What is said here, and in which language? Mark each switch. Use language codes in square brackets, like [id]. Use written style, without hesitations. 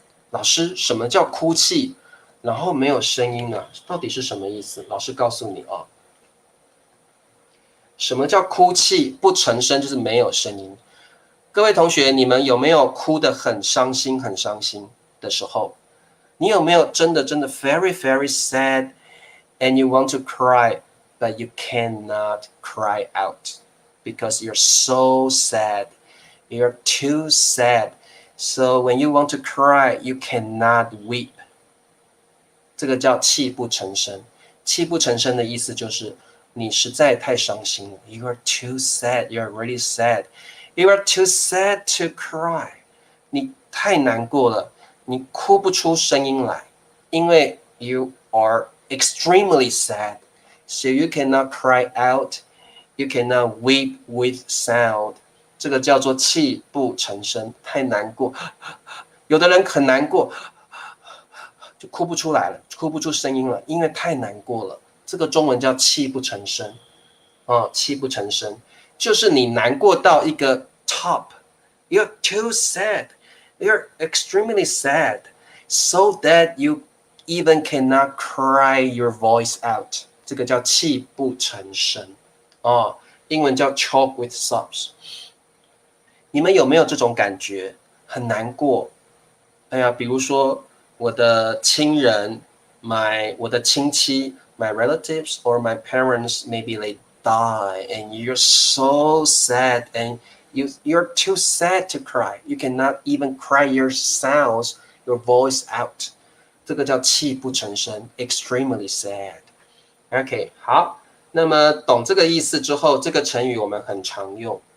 [zh] 老师，什么叫哭泣，然后没有声音呢？到底是什么意思？老师告诉你啊，什么叫哭泣不成声，就是没有声音。各位同学，你们有没有哭得很伤心、很伤心的时候？你有没有真的 [en] very very sad and you want to cry but you cannot cry out because you're so sad, you're too sad, so when you want to cry you cannot weep. [zh] 这个叫泣不成声。泣不成声的意思就是你实在太伤心了。 [en] You are too sad. You are really sad. You are too sad to cry. [zh] 你太难过了，你哭不出声音来，因为 [en] you are extremely sad. So you cannot cry out. You cannot weep with sound. [zh] 这个叫做泣不成声，太难过。有的人很难过。就哭不出来了，哭不出声音了，因为太难过了。这个中文叫泣不成声，泣不成声，就是你难过到一个 [en] top，you're too sad, you're extremely sad, so that you even cannot cry your voice out。 [zh] 这个叫泣不成声，英文叫 [en] choke with sobs。 [zh] 你们有没有这种感觉？很难过，哎呀，比如说。我的亲人，我的亲戚 [en] my relatives or my parents, maybe they die and you're so sad and you're too sad to cry. You cannot even cry your sounds, your voice out. [zh] 这个叫泣不成声 [en] extremely sad. [zh] OK, 好，那么懂这个意思之后，这个成语我们很常用。